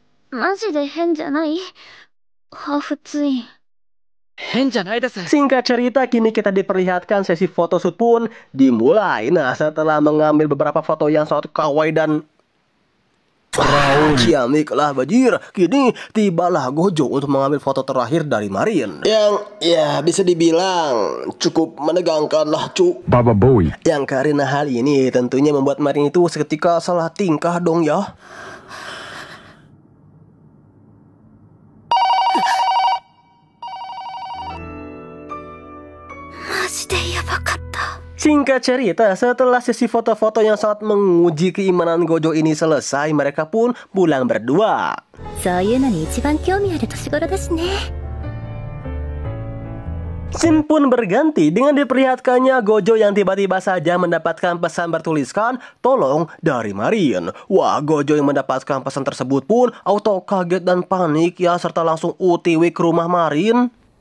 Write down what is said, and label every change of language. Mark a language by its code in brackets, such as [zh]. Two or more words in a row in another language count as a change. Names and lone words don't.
[ja] マジで変じゃない？ハーフツイン。変じゃないです。 [id] Singkat cerita, kini kita diperlihatkan sesi photoshoot pun dimulai. Nah, setelah mengambil beberapa foto yang sangat kawaii dan ciamik lah bajir, kini tibalah Gojo untuk mengambil foto terakhir dari Marin. Yang ya bisa dibilang cukup menegangkan lah cu. Baba Bowie. Yang karena hal ini tentunya membuat Marin itu seketika salah tingkah dong ya. Singkat cerita, setelah sesi foto-foto yang sangat menguji keimanan Gojo ini selesai, mereka pun pulang berdua. [ja] そういうのに一番興味ある年頃だしね。 [id] Scene pun berganti dengan diperlihatkannya Gojo yang tiba-tiba saja mendapatkan pesan bertuliskan "tolong" dari Marin. Wah, Gojo yang mendapatkan pesan tersebut pun auto kaget dan panik ya, serta langsung OTW ke rumah Marin.